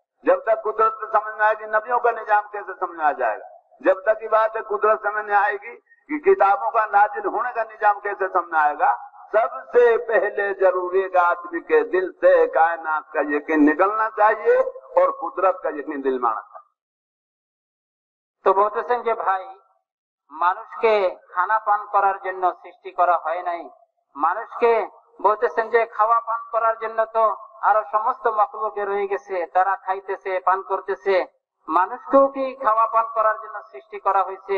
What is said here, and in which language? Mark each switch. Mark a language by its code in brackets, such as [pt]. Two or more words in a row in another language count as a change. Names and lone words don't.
[ur] جب تک قدرت سمجھ میں آئے گی نبیوں کا نظام کیسے سمجھ میں آ جائے گا؟ جب تک یہ بات قدرت سمجھ میں آئے گی کہ کتابوں کا نازل ہونے کا نظام کیسے سمجھ میں آئے گا؟ سب سے پہلے ضروری ہے کہ آدمی کے دل سے کائنات کا یقین نکلنا چاہیے اور قدرت کا یقین دل میں آنا چاہیے۔ [bn] তো বলতেছেন যে ভাই, মানুষকে খানা পান করার জন্য সৃষ্টি করা হয় নাই, মানুষকে বলতেছেন যে খাওয়া পান করার জন্য তো আরো সমস্ত মাখলুকে রয়ে গেছে, তারা খাইতেছে পান করতেছে, মানুষকেও কি খাওয়া পান করার জন্য সৃষ্টি করা হয়েছে?